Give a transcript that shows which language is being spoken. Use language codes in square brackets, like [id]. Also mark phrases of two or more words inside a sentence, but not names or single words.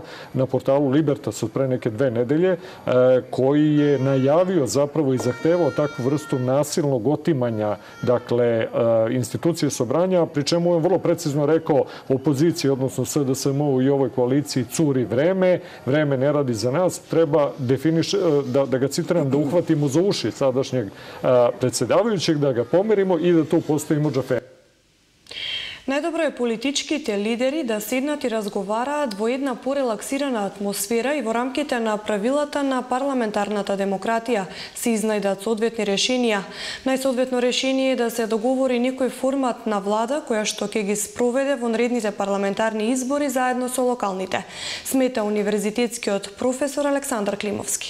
[sr] na portalu Libertas od pre neke 2 nedelje, koji je najavio zapravo i zahtevao takvu vrstu nasilnog otimanja, dakle, institucije sobranja, pri čemu je vrlo precizno rekao opoziciji, odnosno SDSM i ovoj koaliciji, curi vreme, vreme ne radi za nas, treba da ga citiram, da uhvatimo za uši sadašnjeg predsedavajućeg, da ga pomerimo i da tu postavimo džafe. [mk] Најдобро е политичките лидери да седнат и разговараат во една порелаксирана атмосфера и во рамките на правилата на парламентарната демократија се изнајдат соодветни решенија. Најсоодветно решение е да се договори некој формат на влада која што ќе ги спроведе во наредните парламентарни избори заедно со локалните, смета универзитетскиот професор Александар Климовски.